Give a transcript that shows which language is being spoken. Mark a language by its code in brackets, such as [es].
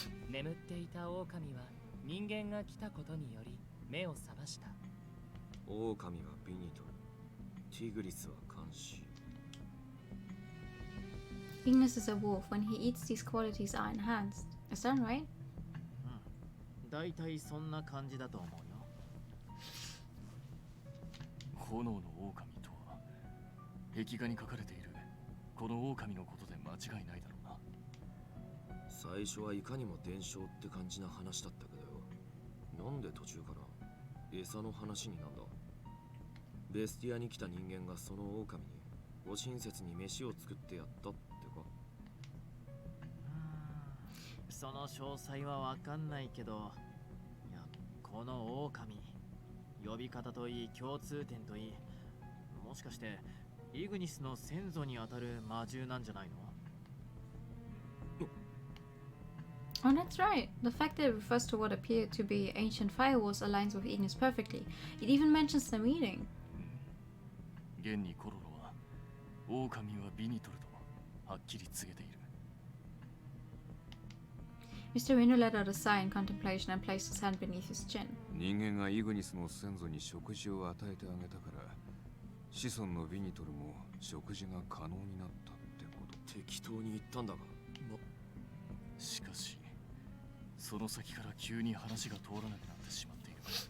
[ja] 眠っていた狼は人間が来たことにより目を覚ました。狼はビニトル、ティグリスは監視。 [en] Ignis is a wolf. When he eats, these qualities are enhanced. Is that right? [ja] だいたいそんな感じだと思うよ。炎の狼とは壁画に書かれているこの狼のことで間違いないだろうな。最初はいかにも伝承って感じな話だったけどよ。なんで途中から餌の話になんだ。ベスティアに来た人間がその狼にご親切に飯を作ってやったってか。その詳細はわかんないけど、いや、この狼呼び方といい共通点といい、もしかしてイグニスの先祖にあたる魔獣なんじゃないの？ [en] Oh, that's right. The fact that it refers to what appear to be ancient firewalls aligns with Ignis perfectly. It even mentions the meeting. [ja] 現にコロロは狼はビニトルとはっきり告げている。 [en] Mr. Reno let out a sigh in contemplation and placed his hand beneath his chin. [ja] 人間がイグニスの先祖に食事を与えてあげたから子孫のビニトルも食事が可能になったってこと。適当に言ったんだが。しかしその先から急に話が通らなくなってしまっている。